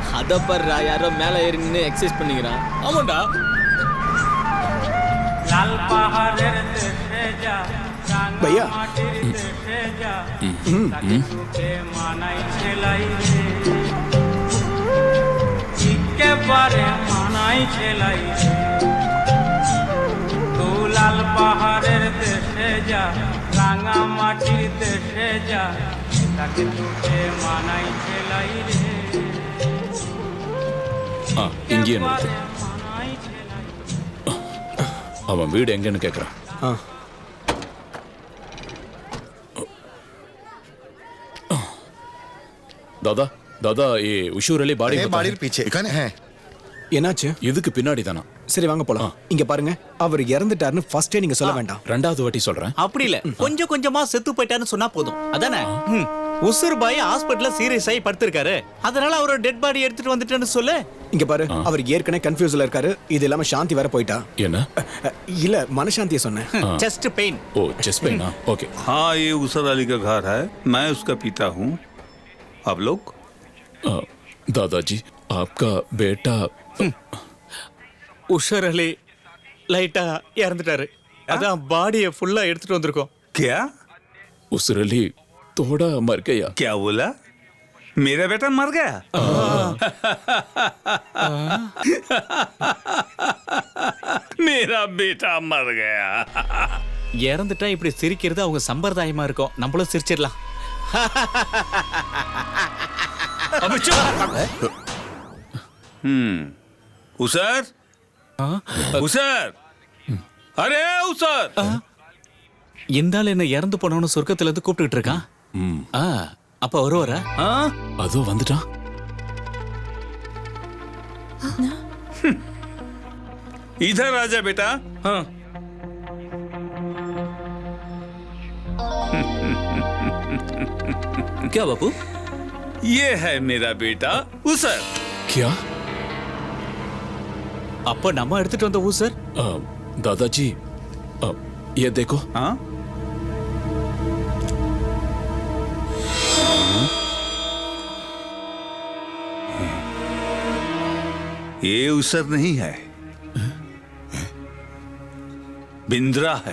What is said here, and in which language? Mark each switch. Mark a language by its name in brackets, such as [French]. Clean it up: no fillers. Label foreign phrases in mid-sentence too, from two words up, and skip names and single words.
[Tamil] பாருடா யாரோ மேல ஏறி நின்று எக்ஸசைஸ் பண்ணிக்கிறான். ஆமாண்டா. பையா [Bangla] লাল পাহাড়ের দেশে যা রাঙা মাটির দেশে যা তাকে তোকে মানাই ছেলাই রে [Tamil] இங்கேயே நிறுத்து. அவன் வீடு எங்கன்னு கேட்குறான். [Hindi] दादा दादा ये उशूर अली बाड़ी बाड़ी पीछे है. [Tamil] என்னாச்சு? இதுக்கு பின்னாடி தானா? சரி வாங்க போலாம். இங்க பாருங்க, அவர் இறந்துட்டாருன்னு ஃபர்ஸ்டே நீங்க சொல்ல வேண்டாம். ரெண்டாவது வாட்டி சொல்றேன். அப்படி இல்ல, கொஞ்சம் கொஞ்சமா செத்து போயிட்டான்னு சொன்னா போதும். அதானே? உசுர் பாய் ஹாஸ்பிடல்ல சீரியஸ் ஆகி படுத்திருக்காரு. அதனால அவரோட [English] dead body [Tamil] எடுத்துட்டு வந்துட்டேன்னு சொல்லு. இங்க பாரு, அவர் ஏற்கனவே கன்ஃபியூஸ்ல இருக்காரு. இது இல்லாம சாந்தி வேற போயிட்டா. என்ன? இல்ல மனசாந்தியை சொன்னேன். [English] chest pain. [Hindi] ओ [English] chest pain [Hindi] ना? ओके. हाँ, ये उसर अली का घर है. मैं उसका पिता हूँ. आप लोग? दादाजी आपका बेटा [Tamil] உஷர் அலி லைட்டா இறந்துட்டாரு. அதான் பாடியை ஃபுல்லா எடுத்துட்டு வந்திருக்கோம். [Hindi] क्या? उसर अली थोड़ा मर गया. क्या बोला? मेरा बेटा मर गया? मेरा बेटा मर गया. [Tamil] இறந்துட்டா இப்படி சிரிக்கிறது அவங்க சம்பிரதாயமா இருக்கும். நம்மளும் சிரிச்சிடலாம். [Hindi] उसर? उसर? अरे उसर! [Tamil] இந்த ஆள் என்ன இறந்து போனவனு சொர்க்கத்துல இருந்து கூப்பிட்டுட்டு இருக்கான். அப்ப வருவாரா? அதோ வந்துட்டான். [Hindi] इधर आजा बेटा. हाँ. क्या बापू? ये है मेरा बेटा उसर. क्या? [Tamil] அப்ப நம்ம எடுத்துட்டு வந்த ஊசர். [Hindi] दादाजी ये देखो. हाँ? ये उसर नहीं है, बिंद्रा है.